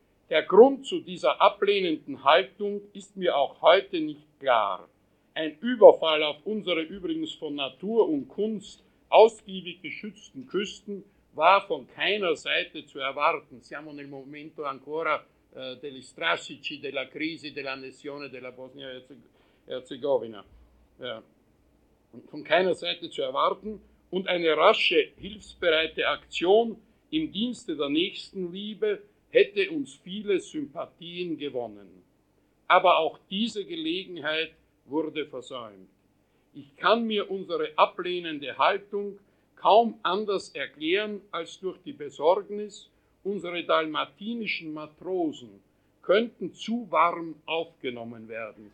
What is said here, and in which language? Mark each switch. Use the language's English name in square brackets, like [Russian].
[German] Der Grund zu dieser ablehnenden Haltung ist mir auch heute nicht klar. Ein Überfall auf unsere übrigens von Natur und Kunst ausgiebig geschützten Küsten war von keiner Seite zu erwarten. [Italian] Siamo nel momento ancora degli strascici della crisi dell'annessione della Bosnia Erzegovina. [German] Ja. Von keiner Seite zu erwarten und eine rasche, hilfsbereite Aktion im Dienste der Nächstenliebe hätte uns viele Sympathien gewonnen. Aber auch diese Gelegenheit wurde versäumt. Ich kann mir unsere ablehnende Haltung kaum anders erklären als durch die Besorgnis, unsere dalmatinischen Matrosen könnten zu warm aufgenommen werden.